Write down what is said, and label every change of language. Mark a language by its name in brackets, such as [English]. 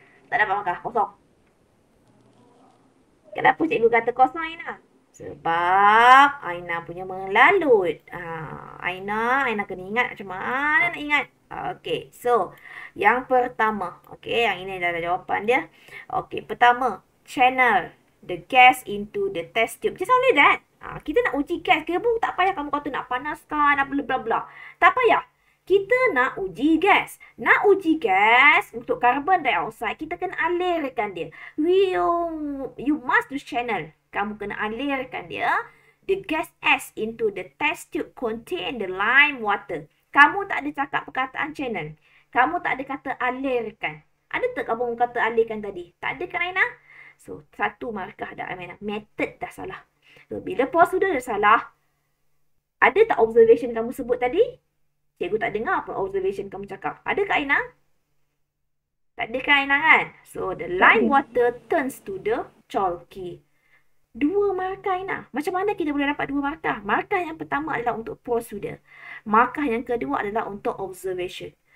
[Malay] Tak dapat markah, kosong. Kenapa cikgu kata kosong Aina? Sebab Aina punya melalut. Aina kena ingat macam mana nak ingat. Okey, so yang pertama. Okey, yang ini adalah jawapan dia. Okey, pertama, [English] channel the gas into the test tube. Just only that. [Malay] Kita nak uji gas ke pun tak payah kamu kata nak panaskan, apa bla bla. Tak payah. Kita nak uji gas. Nak uji gas untuk carbon dioxide, kita kena alirkan dia. [English] You must use channel. [Malay] Kamu kena alirkan dia. [English] The gas S into the test tube contain the lime water. [Malay] Kamu tak ada cakap perkataan channel. Kamu tak ada kata alirkan. Ada tak kamu kata alirkan tadi? Tak ada kan Aina? So, 1 markah dah Aina. Method dah salah. So, bila procedure dah salah, ada tak observation kamu sebut tadi? Cikgu tak dengar apa observation kamu cakap. Ada ke Aina? Tak ada kan Aina kan? [English] So, the lime water turns to the chalky. [Malay] 2 markah Aina. Macam mana kita boleh dapat 2 markah? Markah yang pertama adalah untuk procedure. Markah yang kedua adalah untuk observation.